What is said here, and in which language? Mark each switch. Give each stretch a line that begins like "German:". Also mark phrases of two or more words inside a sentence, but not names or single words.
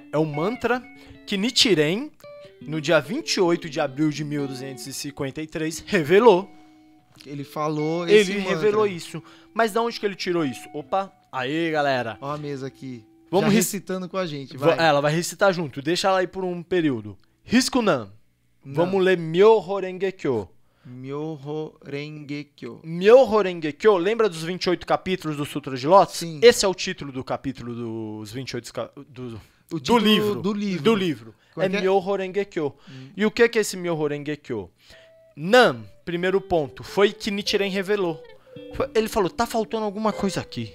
Portuguese: é um mantra que Nichiren, no dia 28 de abril de 1253, revelou. ele falou esse Ele mantra. revelou isso. Mas de onde que ele tirou isso? Opa, aí galera. Ó a mesa aqui. Vamos Já rec- recitando com a gente, vai. Ela vai recitar junto, deixa ela aí por um período. Riskunan. Não. Vamos ler Myoho Renge-kyo. Myoho Renge-kyo. Myoho Renge-kyo, lembra dos 28 capítulos do Sutra de Lotus? Sim. Esse é o título do capítulo dos 28 do O título livro. Do livro. Do livro. Como é que é? Myoho Renge-kyo. E o que é esse Myoho Renge-kyo? Nam, primeiro ponto, foi que Nichiren revelou. Ele falou, tá faltando alguma coisa aqui.